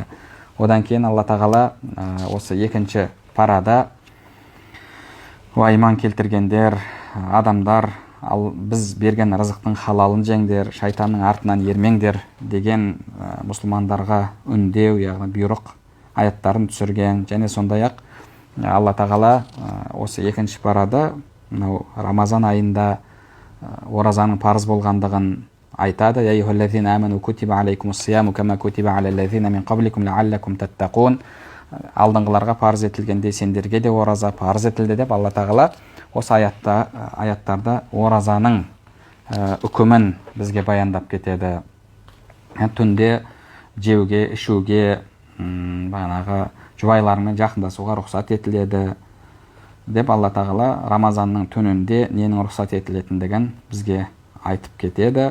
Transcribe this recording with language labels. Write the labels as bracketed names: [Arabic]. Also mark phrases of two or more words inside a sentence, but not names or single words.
[Kazakh] Одан кейін Алла тағала осы екінші парада иман келтіргендер, адамдар, біз берген рызықтың халалын жеңдер, шайтанның артынан ермеңдер деген мұсылмандарға үндеу, яғни бұйрық аяттарын түсірген. Және сондай-ақ Алла тағала осы екінші парада Рамазан айында оразаның парыз болғандығын айтады. [Arabic] يا أيها الذين آمنوا كتب عليكم الصيام كما كتب على الذين من قبلكم لعلكم تتقون. [Kazakh] Алдыңғыларға парыз етілгенде сендерге де ораза парыз етілді деп Алла тағала осы аяттарда оразаның үкімін бізге баяндап кетеді. Түнде жеуге, ішуге, бағанағы жұбайлармен жақындасуға рұқсат етіледі деп Алла тағала Рамазанның түнінде ненің рұқсат етілетіндігін бізге айтып кетеді.